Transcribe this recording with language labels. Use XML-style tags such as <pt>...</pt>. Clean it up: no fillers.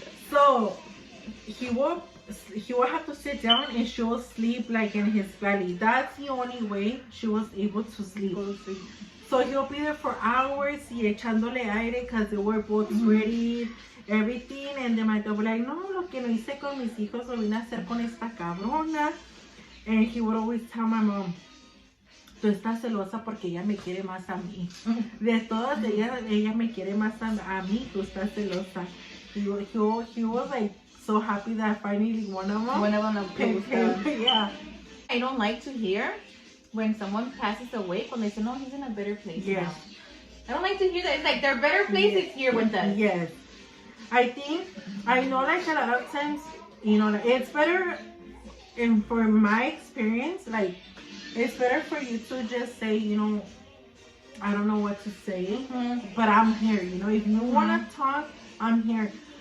<en>So he will have to sit down and she will sleep like in his belly. That's the only way she was able to sleep. So he'll be there for hours y echándole aire because they were both ready, everything. And then my dad would be like, no,</en> <es>lo que no hice con mis hijos lo vine a hacer con esta cabrona.</es> <en>And he would always tell my mom,</en> <es>tú estás celosa porque ella me quiere más a mí. De todas ellas, ella me quiere más a mí, tú estás celosa.</es> <en>He was like so happy that finally one of them picked him. Yeah. I don't like to hear when someone passes away when they say, no, he's in a better place now. I don't like to hear that. It's like their better place is here with us. Yes. I know like a lot of times, you know, it's better, and for my experience, like, it's better for you to just say, you know, I don't know what to say, but I'm here, you know, if you want to talk, I'm here.</en>